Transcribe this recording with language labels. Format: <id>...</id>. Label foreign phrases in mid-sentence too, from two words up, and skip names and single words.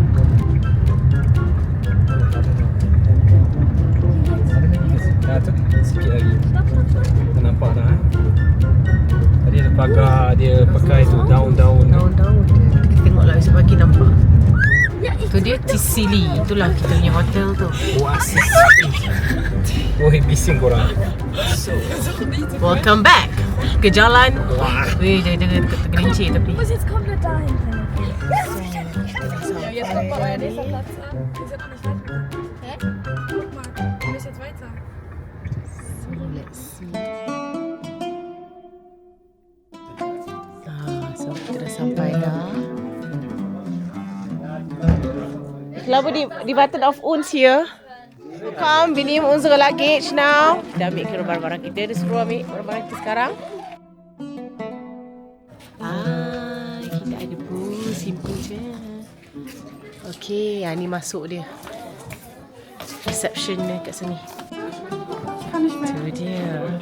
<ms>Tu sikit lagi. Tak nampak tak? Tadi ada pagar dia pakai tu daun-daun. Daun-daun. Kita tengoklah esok pagi nampak. Tu dia Tisili. Itulah kita punya hotel tu. Oasis. Oi, bising korang.</ms> <en>Welcome back</en> <ms>ke jalan. Weh, jangan tergelincir tapi.</ms> <de>muss jetzt komplett dahin. Ja, jetzt kommt mal euer nächster Platz an. Wir sind noch nicht weiter. Hä? Guck mal, wir müssen jetzt weiter.</de> <en>Let's see.</en> <ms>So kita dah sampai dah.</ms> <de>Ich glaube, die warten auf uns hier. Komm, wir nehmen unsere</de> <en>Luggage now.</en> <ms>Kita ambil kira barang-barang kita. Dia suruh ambil barang-barang kita sekarang. Kita ada bus. Simple je. Okay, ni masuk dia. Reception dia kat sini. Itu dia.</ms>